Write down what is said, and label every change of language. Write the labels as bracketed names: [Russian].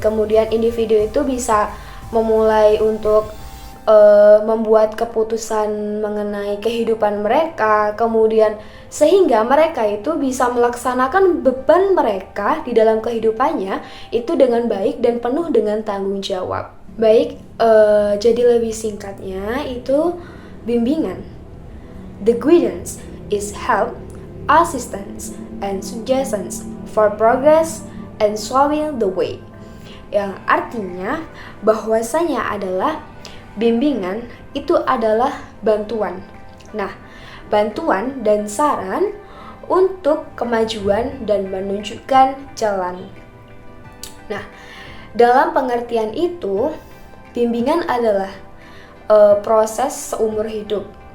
[Indonesian] Kemudian individu itu bisa memulai untuk membuat keputusan mengenai kehidupan mereka, kemudian sehingga mereka itu bisa melaksanakan beban mereka di dalam kehidupannya itu dengan baik dan penuh dengan tanggung jawab. Baik, jadi lebih singkatnya itu bimbingan. [English] The guidance is help, assistance, and suggestions for progress and showing the way. [Indonesian] Yang artinya bahwasanya adalah bimbingan itu adalah bantuan. Nah, bantuan dan saran untuk kemajuan dan menunjukkan jalan. Nah, dalam pengertian itu, bimbingan adalah proses seumur hidup.